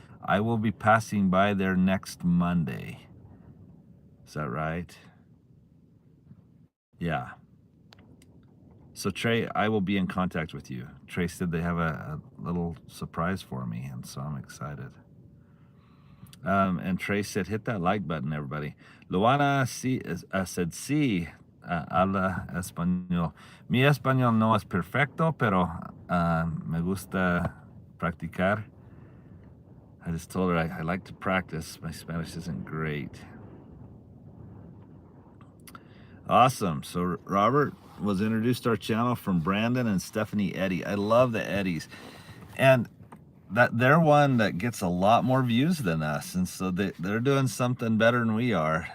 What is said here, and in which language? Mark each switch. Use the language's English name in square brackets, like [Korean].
[English] I will be passing by there next Monday. Is that right? Yeah. So Trey, I will be in contact with you. Trey said they have a little surprise for me, and so I'm excited. And Trey said, hit that like button, everybody. Luana said, [Spanish] sí, habla español. Mi español no es perfecto, pero me gusta practicar. [English] I just told her I like to practice. My Spanish isn't great. Awesome. So Robert was introduced to our channel from Brandon and Stephanie Eddy. I love the Eddies. And that they're one that gets a lot more views than us, and so they're doing something better than we are.